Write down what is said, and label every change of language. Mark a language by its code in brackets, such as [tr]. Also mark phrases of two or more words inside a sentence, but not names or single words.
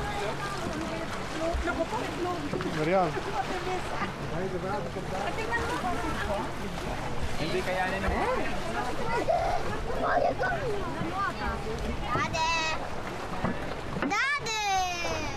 [tl] Marianne. Hindi kaya nila mo? Dade! Dade!